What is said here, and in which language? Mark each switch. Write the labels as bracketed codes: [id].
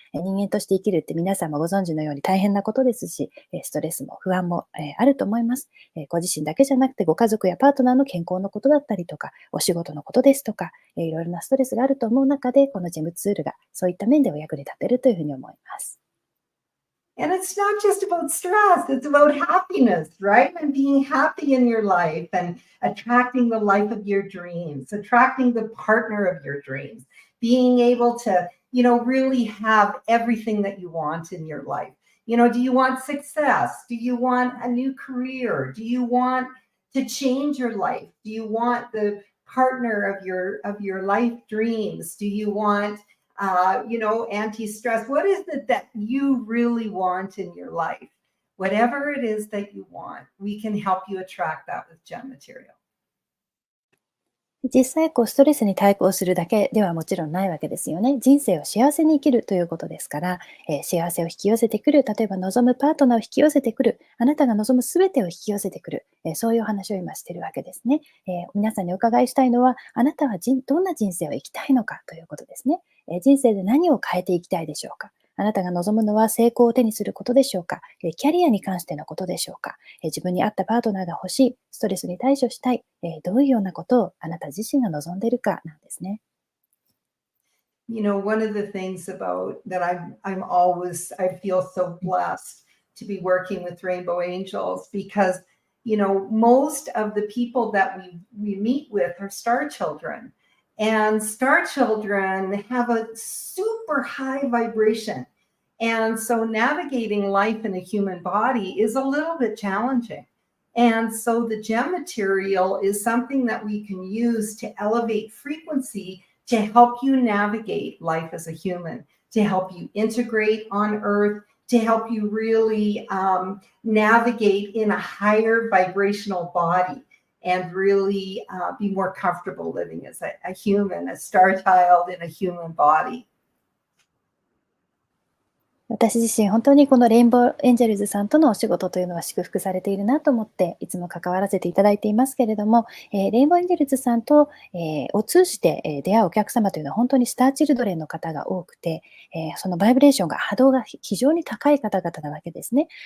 [ja] 人間として生きるって皆さんもご存知のように大変なことですし、ストレスも不安もあると思います。ご自身だけじゃなくてご家族やパートナーの健康のことだったりとか、お仕事のことですとか、いろいろなストレスがあると思う中で、このジェムツールがそういった面でお役に立てるというふうに思います。 [en] And it's not just about stress, it's about happiness, right? And being happy in your life and attracting the life of your dreams, attracting the partner of your dreams, being able to, really have everything that you want in your life. Do you want success? Do you want a new career? Do you want to change your life? Do you want the partner of your life dreams? Do you want anti-stress? What is it that you really want in your life? Whatever it is that you want, we can help you attract that with gem material. [ja] 実際ストレスに対抗するだけではもちろんないわけですよね。人生を幸せに生きるということですから、幸せを引き寄せてくる、例えば望むパートナーを引き寄せてくる、あなたが望むすべてを引き寄せてくる、そういうお話を今しているわけですね。皆さんにお伺いしたいのは、あなたはどんな人生を生きたいのかということですね。人生で何を変えていきたいでしょうか。あなたが望むのは成功を手にすることでしょうか。キャリアに関してのことでしょうか。自分に合ったパートナーが欲しい。ストレスに対処したい。どういうようなことをあなた自身が望んでいるかなんですね。 [en] One of the things about that I feel so blessed to be working with Rainbow Angels because, most of the people that we meet with are star children. And star children have a super high vibration. And so navigating life in a human body is a little bit challenging. And so the gem material is something that we can use to elevate frequency to help you navigate life as a human, to help you integrate on Earth, to help you really navigate in a higher vibrational body.And really be more comfortable living as a human, a star child in a human body. [ja] 私自身本当にこのレインボーエンジェルズさんとのお仕事というのは祝福されているなと思っていつも関わらせていただいていますけれども、レインボーエンジェルズさんと、を通じて、出会うお客様というのは本当にスターチルドレンの方が多くて、そのバイブレーションが波動が非常に高い方々なわけですね。